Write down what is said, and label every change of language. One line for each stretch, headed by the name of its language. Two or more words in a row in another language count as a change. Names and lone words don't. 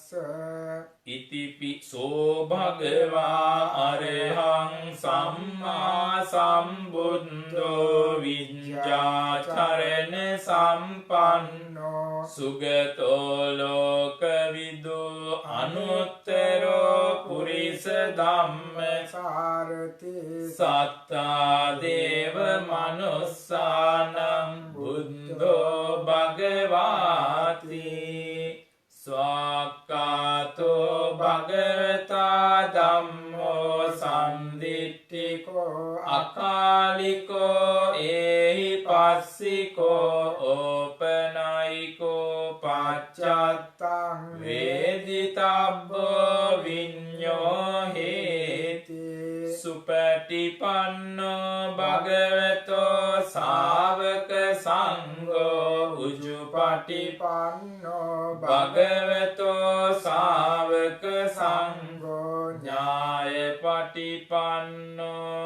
Pali: ඉතිපිසෝ භගවා අරහං සම්මා සම්බුද්ධෝ විඤ්ඤාචරණ සම්පන්නෝ සුගතෝ ලෝකවිදු අනුත්තරෝ පුරිස ධම්මසාරති සත්තා දේව මනුස්සානං බුද්ධෝ භගවාති. ස්වාක්ඛාතෝ භගවතා ධම්මෝ සම්දිට්ඨිකෝ අකාලිකෝ ඒහි පස්සිකෝ ඕපනයිකෝ පච්චත්තං වේදිතබ්බෝ විඤ්ඤෝ හේති. සුපටිපන්නෝ භගවතෝ ශාවක සංඝෝ උජුපටිපන්නෝ භගවතෝ ශාවක සංඝෝ ඥායපටිපන්නෝ